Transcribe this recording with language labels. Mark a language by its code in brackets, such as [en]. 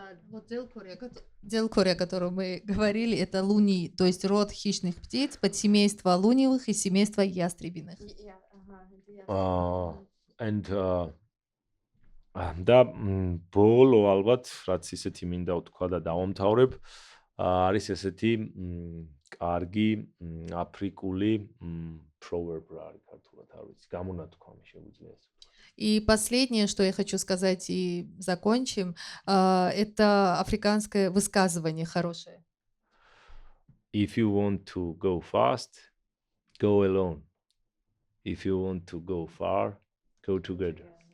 [ru] Вот Делкория, о котором мы говорили, это луни, то есть род хищных птиц, подсемейство луневых и семейство ястребиных. [ka] And და ბოლო ალბათ რაც ისეთი მინდა ვთქვა და დავამთავრებ არის ესეთი კარგი აფრიკული proverb რა არის ქართულად არ ვიცი გამონათქვამი შეგვიძლია ეს. [ru] И последнее, что я хочу сказать и закончим, это африканское высказывание хорошее. [en] If you want to go fast, go alone. If you want to go far, go together.